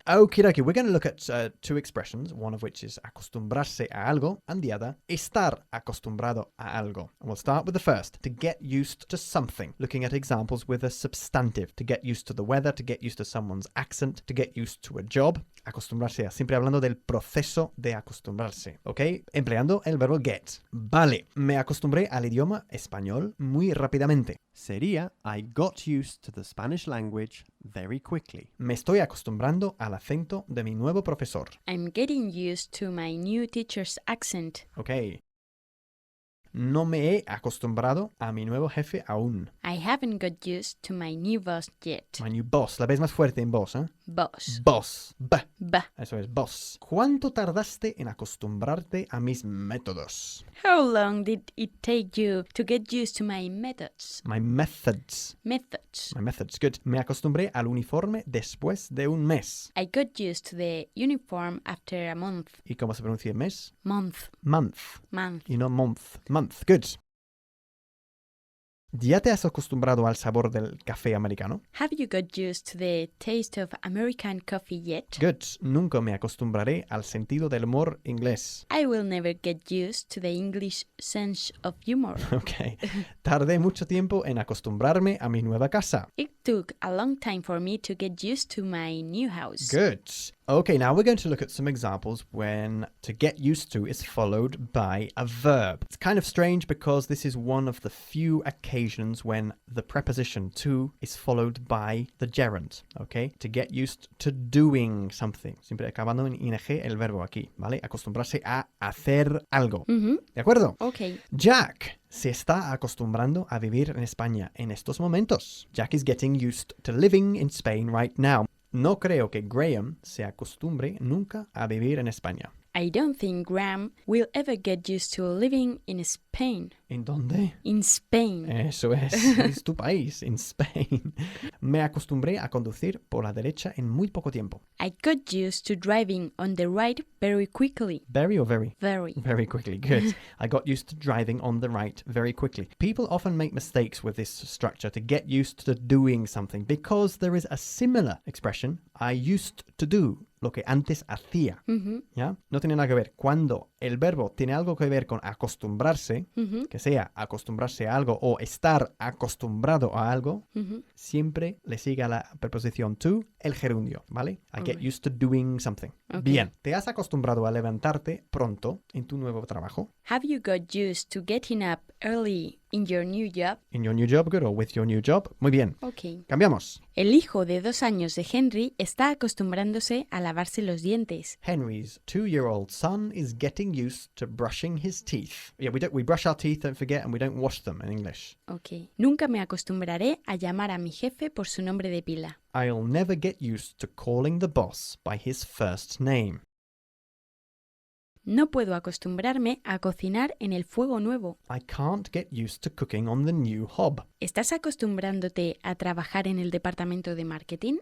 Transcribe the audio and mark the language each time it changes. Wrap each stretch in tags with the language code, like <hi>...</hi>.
<en>Okie dokie, we're going to look at two expressions, one of which is</en> <es>acostumbrarse a algo,</es> <en>and the other,</en> <es>estar acostumbrado a algo.</es> <en>And we'll start with the first, to get used to something, looking at examples with a substantive, to get used to the weather, to get used to someone's accent, to get used to a job.</en> <es>Acostumbrarse a, siempre hablando del proceso de acostumbrarse, ¿ok? Empleando el verbo get. Vale, me acostumbré al idioma español muy rápidamente. Sería</es> <en>I got used to the Spanish language very quickly.</en> <es>Me estoy acostumbrando al acento de mi nuevo profesor.</es> <en>I'm getting used to my new teacher's accent. Ok.</en> <es>No me he acostumbrado a mi nuevo jefe aún.</es> <en>I haven't got used to my new boss yet. My new boss.</en> <es>La ves más fuerte en boss, ¿eh?</es> <en>Boss. Boss. B. Bah.</en> <es>Eso es, boss. ¿Cuánto tardaste en acostumbrarte a mis métodos?</es> <en>How long did it take you to get used to my methods? My methods. Methods. My methods. Good.</en> <es>Me acostumbré al uniforme después de un mes.</es> <en>I got used to the uniform after a month.</en> <es>¿Y cómo se pronuncia mes?</es> <en>Month. Month. Month.</en> <es>Y no</es> <en>month. Month. Good.</en> <es>¿Ya te has acostumbrado al sabor del café americano?</es> <en>Have you got used to the taste of American coffee yet? Good.</en> <es>Nunca me acostumbraré al sentido del humor inglés.</es> <en>I will never get used to the English sense of humor. Ok.</en> <es>Tardé mucho tiempo en acostumbrarme a mi nueva casa.</es> <en>It took a long time for me to get used to my new house. Good. Okay, now we're going to look at some examples when to get used to is followed by a verb. It's kind of strange because this is one of the few occasions when the preposition to is followed by the gerund. Okay? To get used to doing something.</en> <es>Siempre acabando en ing el verbo aquí, ¿vale? Acostumbrarse a hacer algo. ¿De acuerdo? Okay. Jack se está acostumbrando a vivir en España en estos momentos.</es> <en>Jack is getting used to living in Spain right now.</en> <es>No creo que Graham se acostumbre nunca a vivir en España.</es> <en>I don't think Graham will ever get used to living in Spain.</en> <es>¿En dónde?</es> <en>In Spain.</en> <es>Eso es tu país,</es> <en>in Spain.</en> <es>Me acostumbré a conducir por la derecha en muy poco tiempo.</es> <en>I got used to driving on the right very quickly. Very or very? Very. Very quickly, good. I got used to driving on the right very quickly. People often make mistakes with this structure to get used to doing something because there is a similar expression, I used to do,</en> <es>lo que antes hacía. ¿Ya? No tiene nada que ver. Cuando el verbo tiene algo que ver con acostumbrarse, que sea acostumbrarse a algo o estar acostumbrado a algo, siempre le sigue a la preposición to el gerundio, ¿vale?</es> <en>I get used to doing something. Okay.</en> <es>Bien, ¿te has acostumbrado a levantarte pronto en tu nuevo trabajo?</es> <en>Have you got used to getting up early in your new job? In your new job, good, or with your new job.</en> <es>Muy bien. Okay. Cambiamos. El hijo de 2 años de Henry está acostumbrándose a lavarse los dientes.</es> <en>Henry's 2-year-old son is getting used to brushing his teeth. Yeah, we brush our teeth, don't forget, and we don't wash them in English. Okay.</en> <es>Nunca me acostumbraré a llamar a mi jefe por su nombre de pila.</es> <en>I'll never get used to calling the boss by his first name.</en> <es>No puedo acostumbrarme a cocinar en el fuego nuevo.</es> <en>I can't get used to cooking on the new hob.</en> <es>¿Estás acostumbrándote a trabajar en el departamento de marketing?</es>